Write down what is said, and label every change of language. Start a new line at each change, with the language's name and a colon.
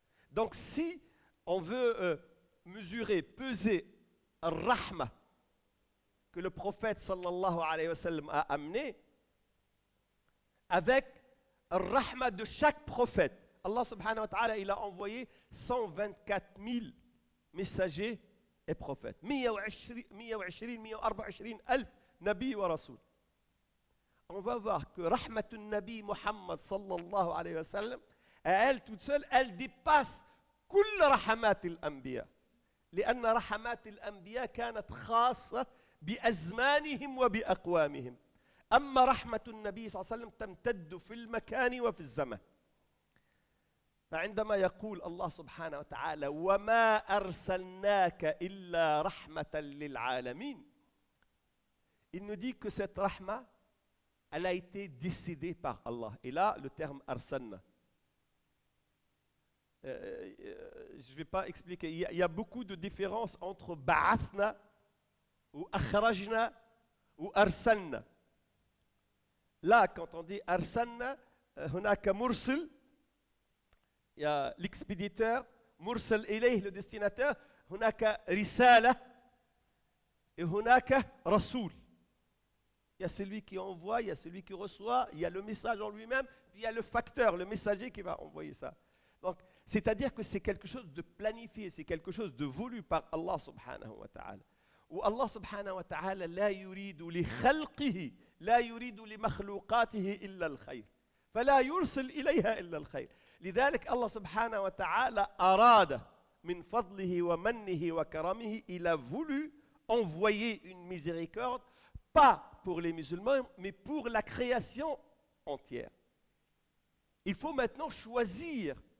French: Donc si on veut mesurer, peser al-Rahma que le prophète sallallahu alayhi wa sallam a amené avec al-Rahma de chaque prophète, Allah subhanahu wa ta'ala, il a envoyé 124 000 messagers et prophètes.
Arabic: 124 ألف nabi wa rasoul.
French: On va voir que Rahmatun Nabi Muhammad sallallahu alayhi wa sallam Et elle toute seule, elle dépasse
Arabic: كل رحمات الأنبياء لأن رحمات الأنبياء كانت خاصة بأزمانهم وبأقوامهم أما رحمة النبي صلى الله عليه وسلم تمتد في المكان وفي الزمان. فعندما يقول الله سبحانه وتعالى وما أرسلناك إلا رحمة للعالمين,
French: il nous dit que cette rahma, elle a été décidée par Allah. Et là, le terme arsalna. Je ne vais pas expliquer. Il y a beaucoup de différences entre ba'athna ou akhrajna ou arsalna. Là, quand on dit arsalna,
Arabic: hunaka mursal,
French: il y a l'expéditeur, mursal ilayh, le destinateur, hunaka risala et hunaka rasoul. Il y a celui qui envoie, il y a celui qui reçoit, il y a le message en lui-même, puis il y a le facteur, le messager qui va envoyer ça. Donc, c'est-à-dire que c'est quelque chose de planifié, c'est quelque chose de voulu par Allah subhanahu wa ta'ala.
Arabic: Où Allah subhanahu wa ta'ala la yuridu li khalqihi, la yuridu li makhluqatihi illa al-khayr. فلا يرسل إليها إلا الخير. لذلك الله سبحانه وتعالى أراد من فضله ومنه وكرمه,
French: il a voulu envoyer une miséricorde, pas pour les musulmans, mais pour la création entière. Il faut maintenant choisir.